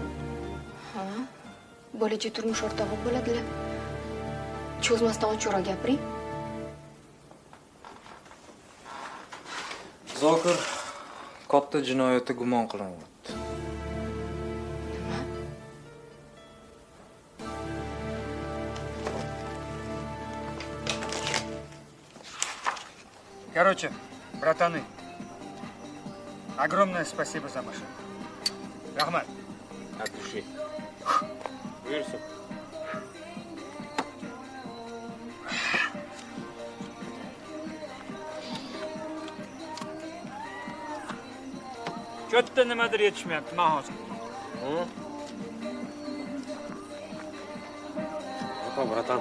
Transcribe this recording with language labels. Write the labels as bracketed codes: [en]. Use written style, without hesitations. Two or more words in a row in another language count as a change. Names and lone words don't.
[uz] Ha? Bo'lachi turmush o'rtog'i bo'ladilar. Cho'zmasdan ochiqroq gapiring. Zokir katta jinoyatda gumon qilinyapti. Nima? [ru] Короче, братаны, огромное спасибо за машину. [uz] Rahmat. [ru] От души. [uz] Buyursin. Cho'tta nimadir yetishmayapti, men hozir. Yo'q, bratan.